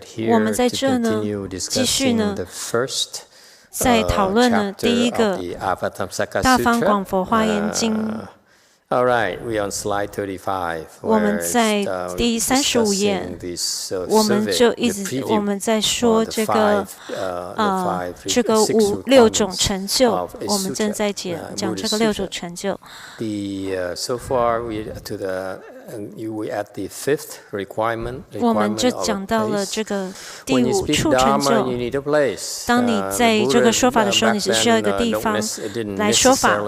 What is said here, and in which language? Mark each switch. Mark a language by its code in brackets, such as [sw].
[zh] 我们在这呢，继续呢，在讨论呢第一个大方广佛华严经。 [en] All right, we on slide 35. [zh] 我们在第35页，我们就一直我们在说这个这个六种成就，我们正在讲这个六种成就。 [en] So far we to the we at the fifth requirement. [zh] 我们就讲到了这个第5处成就。当你在这个说法的时候，你是需要一个地方来说法。